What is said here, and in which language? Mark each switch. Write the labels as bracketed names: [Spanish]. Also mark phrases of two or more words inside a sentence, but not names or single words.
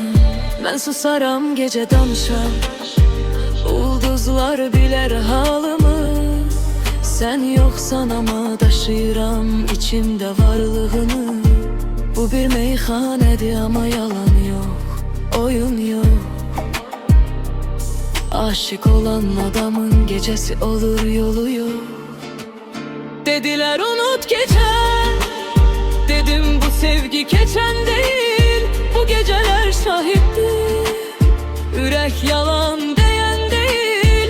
[Azerbaijani] Mən susaram gecə danışam, ulduzlar bilər halımı. Sən yoxsan ama daşıyıram içimdə varlığını. Bu bir meyxanədir ama yalan yox, oyun yox. [Turkish] Aşık olan adamın gecesi olur, yolu yok. Dediler unut geçer, dedim bu sevgi keçən değil. Bu geceler şahittir, ürək yalan deyən değil.